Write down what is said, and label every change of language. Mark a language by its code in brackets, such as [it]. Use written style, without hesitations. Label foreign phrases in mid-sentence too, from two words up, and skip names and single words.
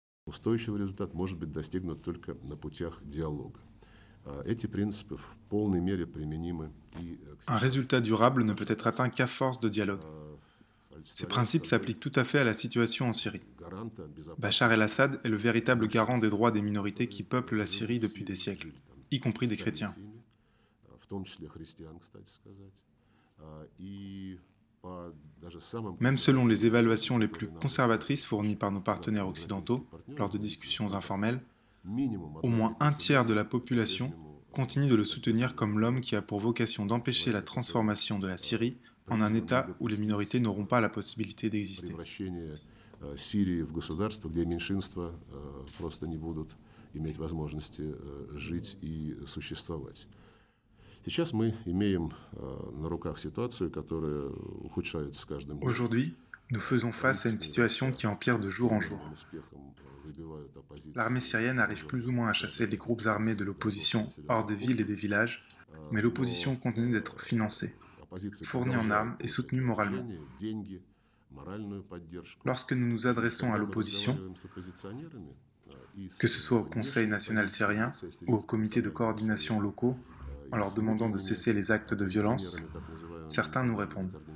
[ru] Устойчивый результат может быть достигнут только на путях диалога. Эти принципы в полной мере применимы и к [fr] Un [ru] ситуации. [fr] résultat durable ne peut être atteint qu'à force de dialogue. Ces [ru] Олицетворяет [fr] principes [ru] собой [fr] s'appliquent tout à fait à la situation en Syrie. [ru] гаранта [fr] Bachar [ru] безопасности [fr] el-Assad est le véritable garant des droits des minorités qui [ru] которые [fr] peuplent la [ru] живут [fr] Syrie [ru] в [fr] depuis des [ru] Сирии, [fr] siècles, [ru] жили там [fr] y compris des chrétiens. [ru] столетиями, в том числе христиан, кстати сказать. И по даже самым [fr] Même selon les [ru] консервативным [fr] évaluations [ru] оценкам, [fr] les plus [ru] которые нам [fr] conservatrices fournies par nos partenaires [ru] западноевропейские [fr] occidentaux [ru] партнеры [fr] lors de [ru] дают, [fr] discussions [ru] это [fr] informelles, [ru] минимум [fr] au [ru] одна [fr] moins [ru] треть [fr] un tiers de [ru] населения [fr] la population [ru] по-прежнему [fr] continue de le soutenir comme l'homme qui a pour vocation d'empêcher la transformation de la Syrie en un [ru] призваны [fr] État où les minorités [ru] допустить [fr] n'auront pas la possibilité d'exister. [ru] превращение Сирии в государство, где меньшинства просто не будут иметь возможности жить и существовать. Сейчас мы имеем на руках ситуацию, которая ухудшается с каждым днем. [fr] Aujourd'hui, nous faisons face à une situation qui empire de jour en jour. L'armée syrienne arrive plus ou moins à chasser les groupes armés de l'opposition hors des villes et des villages, mais l'opposition continue d'être financée, fournie en armes et soutenue moralement. Lorsque nous nous adressons à l'opposition, que ce soit au Conseil national syrien ou aux comités de coordination locaux, en leur demandant de cesser les actes de violence, certains nous répondent.